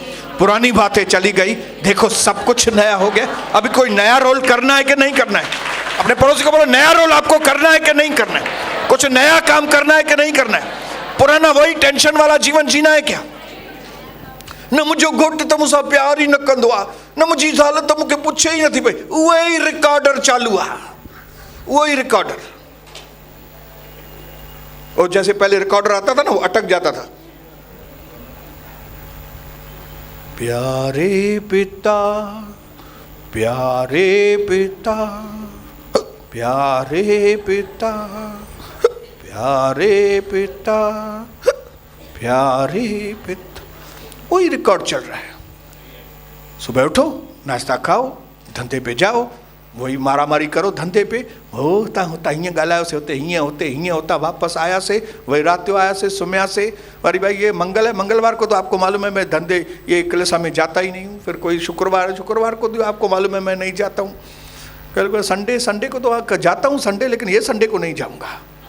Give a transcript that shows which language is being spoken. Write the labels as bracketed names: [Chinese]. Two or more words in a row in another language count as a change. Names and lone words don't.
[Hindi] पुरानी बातें चली गई, देखो सब कुछ नया हो गया। अभी कोई नया रोल करना है कि नहीं करना है? अपने पड़ोसी को बोलो नया रोल आपको करना है कि नहीं करना है? कुछ नया काम करना है कि नहीं करना है? पुराना वही टेंशन वाला जीवन जीना है क्या? [Sindhi] न मुझे घोट तो मुसा प्यार ही न कंदो आ, न मुझी हालत तो मुझे पूछे ही नहीं पई। वही रिकॉर्डर चालू आ, वही रिकॉर्डर। [Hindi] और जैसे पहले रिकॉर्डर आता था ना, वो अटक जाता था। प्यारे पिता, प्यारे पिता, प्यारे पिता, प्यारे पिता, प्यारे पिता, वही रिकॉर्ड चल रहा है। सुबह उठो, नाश्ता खाओ, धंधे पे जाओ, वही मारा मारी करो धंधे पे, [Sindhi] होता हीअं ॻाल्हायो से होते हीअं होता, वापस आया से वही रात आया से सुम्या से। [Hindi] अरे भाई ये मंगल है, मंगलवार को तो आपको मालूम है मैं धंधे ये कलिसा में जाता ही नहीं हूँ। फिर कोई शुक्रवार को तो आपको मालूम है मैं नहीं जाता हूँ। कल संडे को तो जाता हूँ संडे, लेकिन ये संडे को नहीं जाऊँगा।